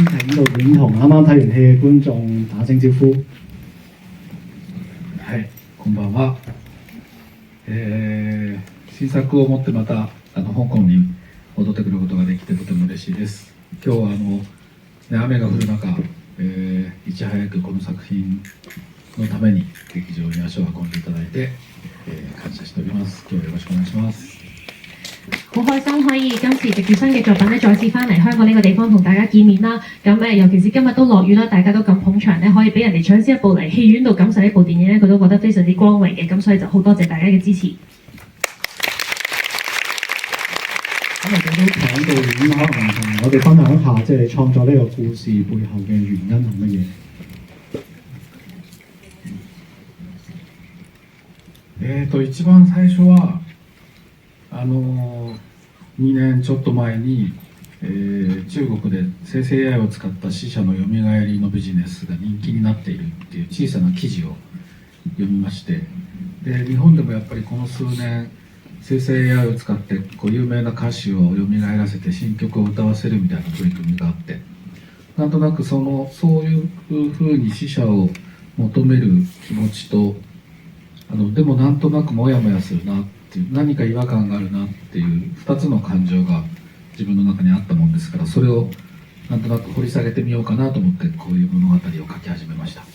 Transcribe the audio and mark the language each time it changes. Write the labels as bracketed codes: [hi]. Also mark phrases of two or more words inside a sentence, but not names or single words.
[yue] 導演同啱啱睇完戲嘅觀眾打聲招呼。 [ja] はい、こんばんは。新作を持ってまた香港に戻ってくることができてとても嬉しいです。今日は雨が降る中、いち早くこの作品のために劇場に足を運んでいただいて、感謝しております。今日はよろしくお願いします。 [yue] 好開心可以今次藉住新嘅作品咧，再次翻嚟香港呢個地方同大家見面啦。咁尤其是今日都落雨啦，大家都咁捧場咧，可以俾人哋搶先一步嚟戲院度感受呢部電影咧，佢都覺得非常之光榮嘅。咁所以就好多謝大家嘅支持。咁我哋都請導演可能同我哋分享一下，即係你創作呢個故事背後嘅原因係乜嘢？ [ja] 一番最初は2年ちょっと前に、中国で生成 AI を使った死者のよみがえりのビジネスが人気になっているっていう小さな記事を読みまして、で日本でもやっぱりこの数年生成 AI を使って有名な歌手をよみがえらせて新曲を歌わせるみたいな取り組みがあって、なんとなくそういうふうに死者を求める気持ちとでもなんとなくモヤモヤするなっていう、何か違和感があるなっていう2つの感情が自分の中にあったもんですから、それをなんとなく掘り下げてみようかなと思ってこういう物語を書き始めました。